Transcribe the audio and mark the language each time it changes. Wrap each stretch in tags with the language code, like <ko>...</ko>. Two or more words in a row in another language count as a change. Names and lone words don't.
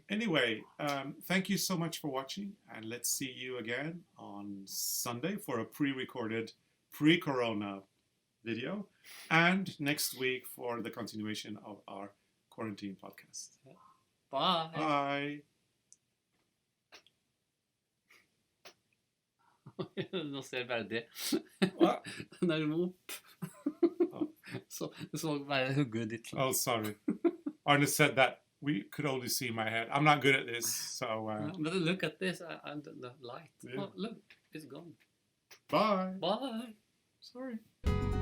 <en>Anyway, thank you so much for watching, and let's see you again on Sunday for a pre-recorded, pre-corona video, and next week for the continuation of our quarantine podcast. Yeah. Bye. Bye.</en> <no>Nå ser jeg bare det. Hva? Den er opp. Så bare hugget ditt.</no> <en>Oh, sorry. Arne said that we could only see my head. I'm not good at this, so... But look at this, and the light. Yeah. Oh, look, it's gone. Bye. Bye. Sorry.</en>